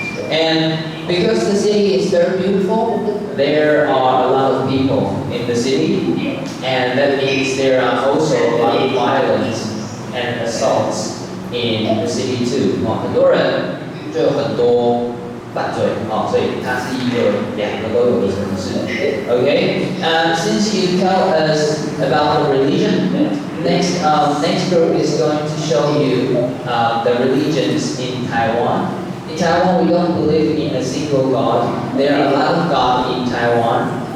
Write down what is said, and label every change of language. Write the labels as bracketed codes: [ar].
[en] And because the city is very beautiful, there are a lot of people in the city, and that means there are also a lot of violence and assaults in the city too. [zh] 很多人就有很多犯罪，所以它是一个两个都有的城市。 [en] Okay, since you tell us about the religion, next group is going to show you the religions in Taiwan. In Taiwan, we don't believe in a single God. There are a lot of gods in Taiwan.